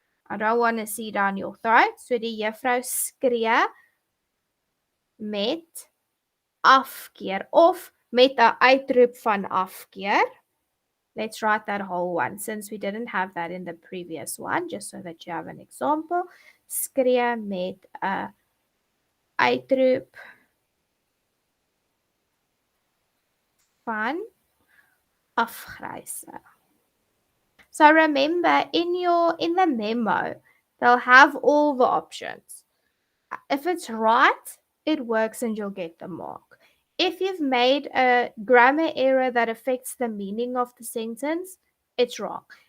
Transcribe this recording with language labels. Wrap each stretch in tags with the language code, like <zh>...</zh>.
<en>I don't want to see down your throat.</en> <af>So die juffrou skree met afkeer of met 'n uitroep van afkeer.</af> <en>Let's write that whole one since we didn't have that in the previous one, just so that you have an example.</en> <af>Skree met 'n uitroep van afgryse.</af> <en>So remember, in the memo, they'll have all the options. If it's right, it works and you'll get the mark. If you've made a grammar error that affects the meaning of the sentence, it's wrong.</en>